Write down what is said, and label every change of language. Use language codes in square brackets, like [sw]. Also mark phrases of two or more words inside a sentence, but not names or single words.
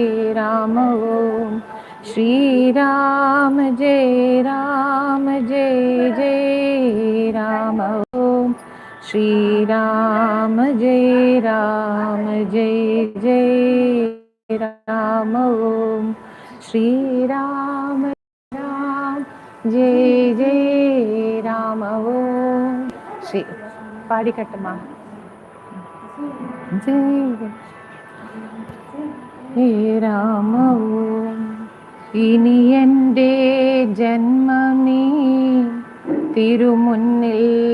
[hi] राम ओम श्री राम जय राम ओम श्री राम जय राम ओम श्री राम जय राम ओम श्री [ml] പാടിക്കട്ടമ്മ ജയ രാമ ഓം ഇനി എൻ്റെ ജന്മമീ തിരുമുന്നിൽ